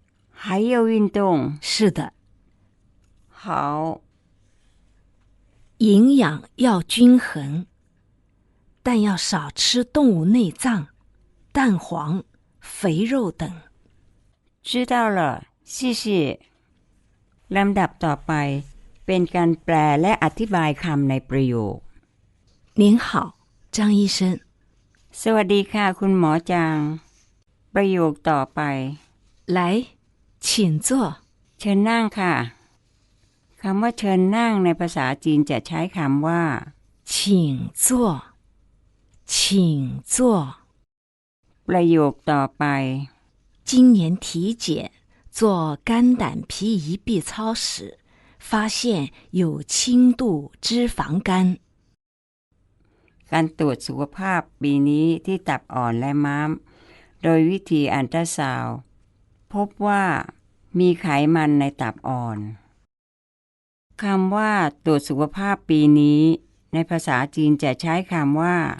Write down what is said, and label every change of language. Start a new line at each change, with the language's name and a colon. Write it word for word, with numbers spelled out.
Chinese: 还要运动。是的。好。营养要均衡，但要少吃动物内脏、蛋黄、肥肉等。知道了，谢谢。
Thai: ลำดับต่อไปเป็นการแปลและอธิบายคำในประโยค
Chinese: 您好张医生
Thai: สวัสดีค่ะคุณหมอจางประโยคต่อไป
Chinese: 来请坐
Thai: เชิญนั่งค่ะคำว่าเชิญนั่งในภาษาจีนจะใช้คำว่า
Chinese: 请坐请坐
Thai: ประโยคต่อไป
Chinese: 今年体检做肝胆脾胰 B 超时发现有轻度脂肪肝
Thai: การตรวจสุขภาพปีนี้ที่ตับอ่อนและม้ามโดยวิธีอัลตราซาวด์พบว่ามีไขมันในตับอ่อนคำว่าตรวจสุขภาพปีนี้ในภาษาจีนจะใช้คำว่า